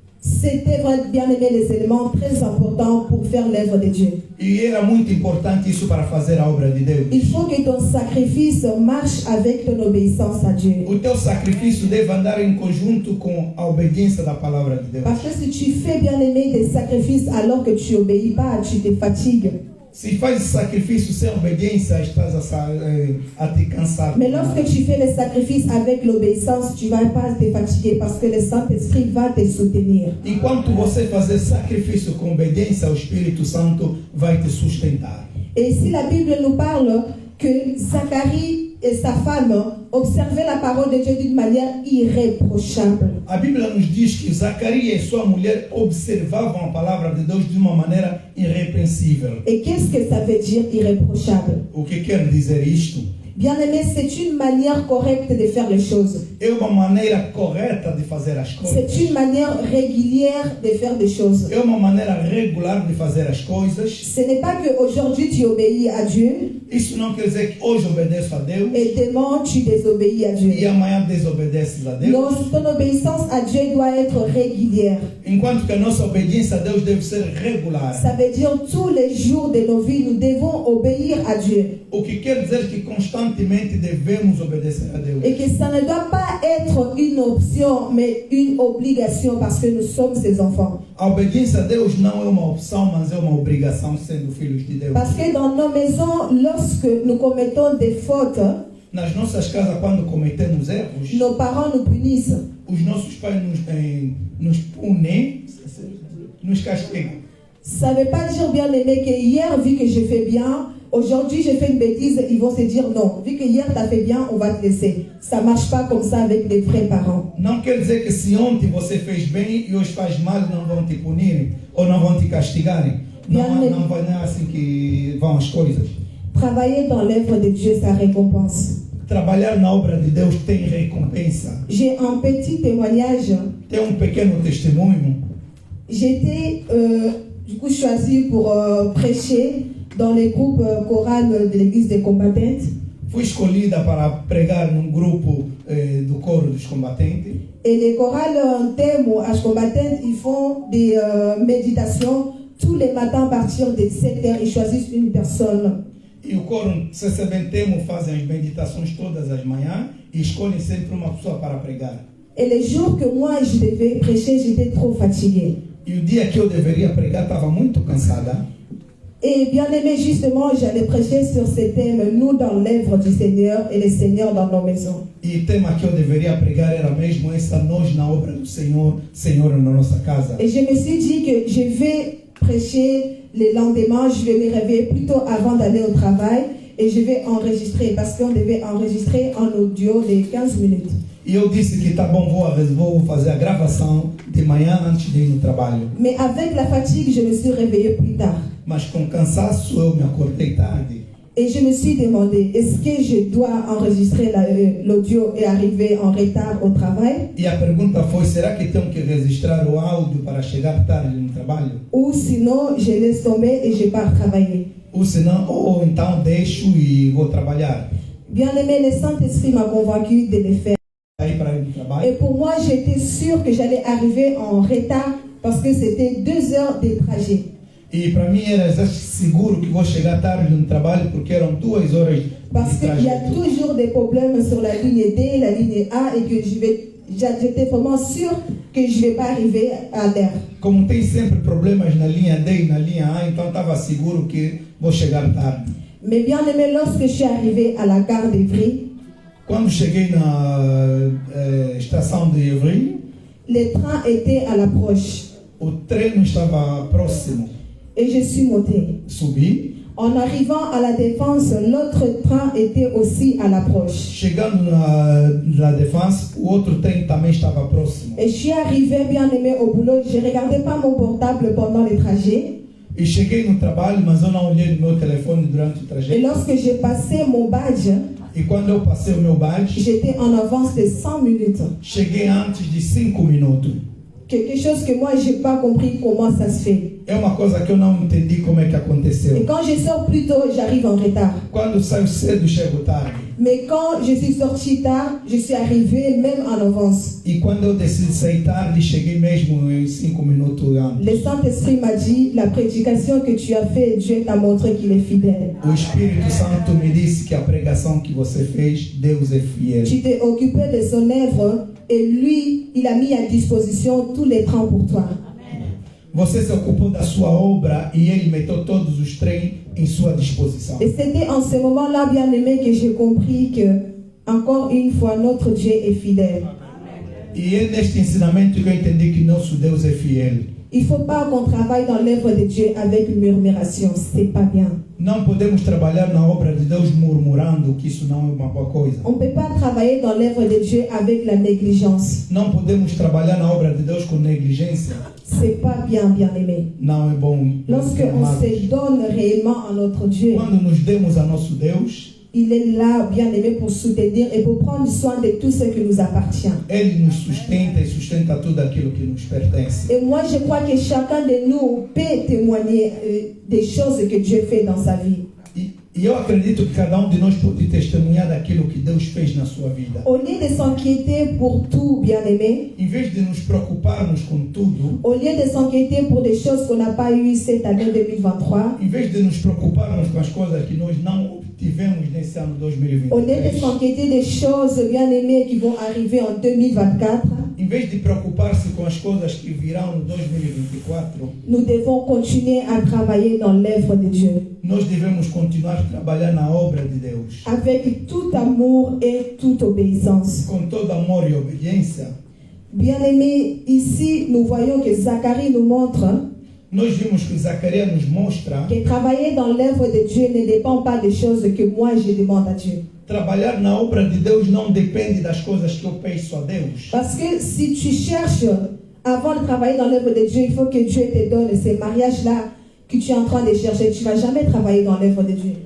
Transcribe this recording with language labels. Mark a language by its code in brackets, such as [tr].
[fr] c'était bien aimé les éléments très importants pour faire l'œuvre de Dieu. [pt] E era muito importante isso para fazer a obra de Deus. [fr] Il faut que ton sacrifice marche avec ton obéissance à Dieu. [pt] O teu sacrifício deve andar em conjunto com a obediência da palavra de Deus. [fr] Parce que si tu fais, bien aimé, des sacrifices alors que tu n'obéis pas, tu te fatigues. [pt] Se faz sacrifício sem obediência, estás a te cansar. [fr] Mais lorsque tu fais les sacrifices avec l'obéissance, tu ne vas pas te fatiguer parce que le Saint-Esprit va te soutenir. [pt] Enquanto você fazer sacrifício com obediência, o Espírito Santo vai te sustentar. [fr] Et ici, la Bible nous parle que Zacharie et sa femme observaient la parole de Dieu d'une manière irréprochable. [pt] A Bíblia nos diz que Zacarias e sua mulher observavam a palavra de Deus de uma maneira irrepreensível. [fr] Et qu'est-ce que ça veut dire irréprochable? [pt] O que quer dizer isto? [fr] Bien aimé, c'est une manière correcte de faire les choses. [pt] É uma maneira correta de fazer as coisas. [fr] C'est une manière régulière de faire des choses. [pt] É uma maneira regular de fazer as coisas. [fr] Ce n'est pas qu'aujourd'hui tu obéis à Dieu [pt] Isso não quer dizer que hoje obedeço a Deus [fr] et demain tu désobéis à Dieu. [pt] e amanhã desobedeces a Deus. [fr] Non, ton obéissance à Dieu doit être régulière. [pt] Enquanto que a nossa obediência a Deus deve ser regular. [fr] Ça veut dire tous les jours de nos vies, nous devons obéir à Dieu. [pt] O que quer dizer que constantemente devemos obedecer a Deus. [fr] Et que ça ne doit pas être une option, mais une obligation parce que nous sommes ses enfants. [pt] A obediência a Deus não é uma opção, mas é uma obrigação sendo filhos de Deus. [fr] Parce que dans nos maisons, lorsque nous commettons des fautes, [pt] Nas nossas casas, quando cometemos erros, [fr] nos parents nous punissent. [pt] os nossos pais nos punem, nos castigam. [fr] Ça ne veut pas dire, bien aimé, que hier, vu que j'ai fait bien, aujourd'hui j'ai fait une bêtise, ils vont se dire non. Vu que hier tu as fait bien, on va te laisser. Ça ne marche pas comme ça avec les vrais parents. [pt] Não quer dizer que se ontem você fez bem e hoje faz mal, não vão te punir ou não vão te castigarem. Não é assim que vão as coisas. [fr] Travailler dans l'œuvre de Dieu, ça récompense. [pt] trabalhar na obra de Deus tem recompensa. [fr] J'ai un petit témoignage. [pt] Tem pequeno testemunho. [fr] J'étais du coup choisie pour prêcher dans les groupes chorales de l'église des combattantes. [pt] Fui escolhida para pregar num grupo do coro dos combatentes. [fr] Et les chorales en thème as combattantes, ils font des méditations tous les matins à partir de 7h. Ils choisissent une personne. [pt] E o coro CCBTemo fazem as meditações todas as manhãs e escolhem sempre uma pessoa para pregar. [fr] Et les jours que moi je devais prêcher, j'étais trop fatiguée. [pt] E o dia que eu deveria pregar estava muito cansada. [fr] Et bien aimé, justement, j'allais prêcher sur ce thème, nous dans l'œuvre du Seigneur et le Seigneur dans nos maisons. [pt] E o tema que eu deveria pregar era mesmo essa, nós na obra do Senhor, Senhor na nossa casa. [fr] Et je me suis dit que je vais prêcher le lendemain, je vais me réveiller plutôt avant d'aller au travail et je vais enregistrer, parce qu'on devait enregistrer en audio de 15 minutes. [pt] E eu disse que tá bom, vou fazer a gravação de manhã antes de ir no trabalho. [fr] Mais avec la fatigue, je me suis réveillée plus tard. [pt] Mas com cansaço eu me acordei tarde. [fr] Et je me suis demandé, est-ce que je dois enregistrer l'audio et arriver en retard au travail? [pt] E a pergunta foi, será que tenho que registrar o áudio para chegar tarde no trabalho? [fr] Ou sinon, je laisse tomber et je pars travailler. [pt] Ou senão, ou então deixo e vou trabalhar. [fr] Bien aimé, le Saint-Esprit m'a convaincu de le faire. [pt] Aí para ir no trabalho. [fr] Et pour moi, j'étais sûre que j'allais arriver en retard parce que c'était 2 heures de trajet. [pt] E para mim era seguro que vou chegar tarde no trabalho porque eram 2 horas [fr] Parce [pt] de [fr] qu'il y a [pt] trajeto. [fr] toujours des problèmes sur la ligne D, la ligne A, et que j'étais vraiment sûre que je ne vais pas arriver à l'heure. [pt] Como tem sempre problemas na linha D e na linha A, então estava seguro que vou chegar tarde. [fr] Mais bien aimé, lorsque je suis arrivée à la gare d'Evry, [pt] Quando cheguei na estação de Evry, [fr] le train était à l'approche [pt] o trem estava próximo. [fr] et je suis montée. [pt] Subi. [fr] En arrivant à la Défense, l'autre train était aussi à l'approche. [pt] Chegando na Défense, o outro trem também estava próximo. [fr] Et je suis arrivée bien aimée au boulot. Je ne regardais pas mon portable pendant les trajets. [pt] E cheguei no trabalho, mas eu não olhei no meu telefone durante o [fr] Et [pt] trajeto. [fr] lorsque j'ai passé mon badge, [pt] E quando eu passei o meu badge, [fr] j'étais en avance de 100 minutes. [pt] cheguei antes de 5 minutos. [fr] Quelque chose que moi, je n'ai pas compris comment ça se fait. [pt] É uma coisa que eu não entendi como é que [fr] Et [pt] aconteceu. [fr] quand je sors plus tôt, j'arrive en retard. [pt] Quando saio cedo, chego tarde. [fr] Mais quand je suis sortie tard, je suis arrivée même en avance. [pt] E quando eu decidi sair tarde, cheguei mesmo em 5 minutos antes. [fr] Le Saint-Esprit m'a dit, la prédication que tu as faite, Dieu t'a montré qu'il est fidèle. [pt] O Espírito Santo me disse que a pregação que você fez, Deus é fiel. [fr] Tu t'es occupé de son œuvre et lui, il a mis à disposition tous les trains pour toi. [pt] Você se ocupou da sua obra e ele meteu todos os trens em sua disposição. [fr] Et c'était en ce moment-là, bien aimé, que j'ai compris que, encore une fois, notre Dieu est fidèle. [pt] E é neste ensinamento que eu entendi que nosso Deus é fiel. [fr] Il ne faut pas qu'on travaille dans l'œuvre de Dieu avec murmuration. C'est pas bien. [pt] Não podemos trabalhar na obra de Deus murmurando, que isso não é uma boa coisa. [fr] On ne peut pas travailler dans l'œuvre de Dieu avec la négligence. [pt] Não podemos trabalhar na obra de Deus com negligência. [fr] C'est pas bien, bien aimé. [pt] Não é bom. [fr] Lorsque on se donne réellement à notre Dieu, [pt] Quando nos demos a nosso Deus, [fr] il est là, bien aimé, pour soutenir et pour prendre soin de tout ce qui nous appartient. [pt] Ele nos sustenta e sustenta tudo aquilo que nos pertence. [fr] Et moi, je crois que chacun de nous peut témoigner des choses que Dieu fait dans sa vie. [pt] E eu acredito que cada de nós pode testemunhar daquilo que Deus fez na sua vida. [fr] Au lieu de s'inquiéter pour tout, bien aimé, [pt] Em vez de nos preocuparmos com tudo, [fr] au lieu de s'inquiéter pour des choses qu'on n'a pas eues cette année 2023, [pt] em vez de nos preocuparmos com as coisas que nós não obtivemos nesse ano [fr] au lieu de [pt] 2023, [fr] s'inquiéter des choses, bien aimées, qui vont arriver en 2024, [pt] em vez de preocupar-se com as coisas que virão no 2024, [fr] nous devons continuer à travailler dans l'œuvre de Dieu. [pt] nós devemos continuar a trabalhar na obra de Deus. [fr] Avec tout amour et toute obéissance. [pt] Com todo amor e obediência, [fr] Bien-aimés, ici, nous voyons que Zacharie nous montre [pt] nós vimos que Zacarias nos mostra [fr] que travailler dans l'œuvre de Dieu ne dépend pas des choses que moi je demande à Dieu. [pt] trabalhar na obra de Deus não depende das coisas que eu peço a Deus. [fr] Parce que si tu cherches, avant de travailler dans l'œuvre de Dieu, il faut que Dieu te donne ces mariages-là que tu es en train de chercher. Tu ne vas jamais travailler dans l'œuvre de Dieu.